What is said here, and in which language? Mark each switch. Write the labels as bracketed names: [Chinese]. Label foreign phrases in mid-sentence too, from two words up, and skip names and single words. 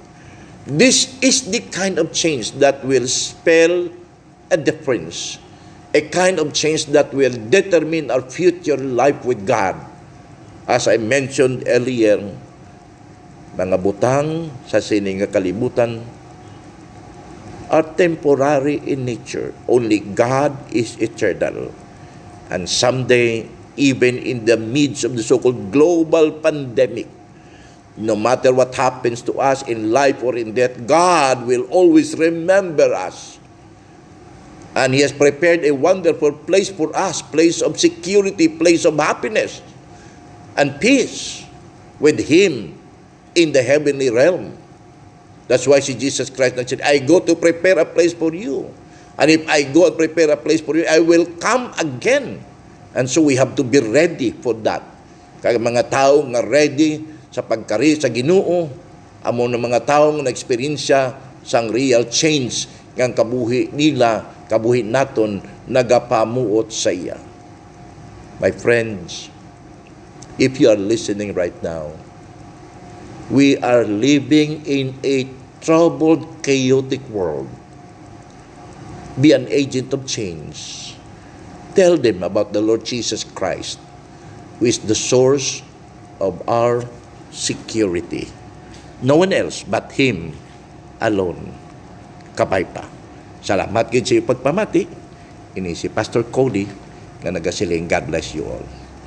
[English] This is the kind of change that will spell a difference. A kind of change that will determine our future life with God. As I mentioned earlier, [Hiligaynon] mga butang sa sining nga kalibutan [English] are temporary in nature. Only God is eternal. And someday, even in the midst of the so-called global pandemic, no matter what happens to us in life or in death, God will always remember us. And He has prepared a wonderful place for us, place of security, place of happiness and peace with Him in the heavenly realm. That's why si Jesus Christ said, "I go to prepare a place for you. And if I go and prepare a place for you, I will come again." And so we have to be ready for that. [Hiligaynon] Kaya mga tao nga ready sa pagkari sa Ginoo, amo na mga tao nga na-experiensya sang [English] real change [Hiligaynon] ng kabuhi nila, kabuhi naton nagapamuot sa iya. [English] My friends, if you are listening right now, we are living in a troubled, chaotic world. Be an agent of change. Tell them about the Lord Jesus Christ, who is the source of our security. No one else but Him alone. [Hiligaynon] Kabay pa. Salamat gid sa iyong pagpamati. Ini si Pastor Cody nga nagasiling, [English] God bless you all.